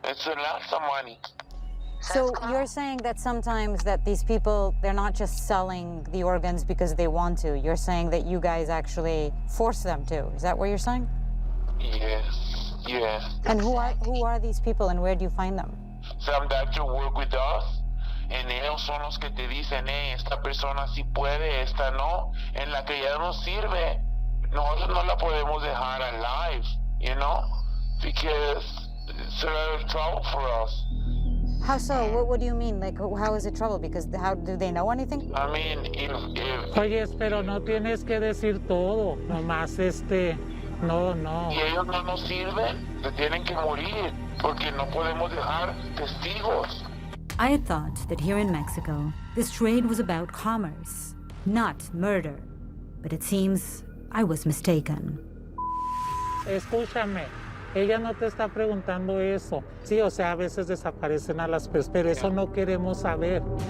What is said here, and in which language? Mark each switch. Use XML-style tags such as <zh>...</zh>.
<en>It's a lot of money. So you're saying that sometimes that these people, they're not just selling the organs because they want to. You're saying that you guys actually force them to. Is that what you're saying? Yes, yes. And who are these people and where do you find them? Some doctors work with us, and</en> <es>ellos son los que te dicen, esta persona sí puede, esta no. En la que ya no sirve, nosotros no la podemos dejar</es> <en>alive, you know? Because it's a lot of trouble for us. How so? What do you mean? Like, how is it trouble? Because how do they know anything? I mean, if...</en> <es>Oyes, pero no tienes que decir todo, nomás no. Y ellos no nos sirven, se tienen que morir, porque no podemos dejar testigos.</es> <en>I had thought that here in Mexico, this trade was about commerce, not murder. But it seems I was mistaken.</en> <es>Escúchame, ella no te está preguntando eso. Sí, o sea, a veces desaparecen a las personas, pero eso no queremos saber.</es>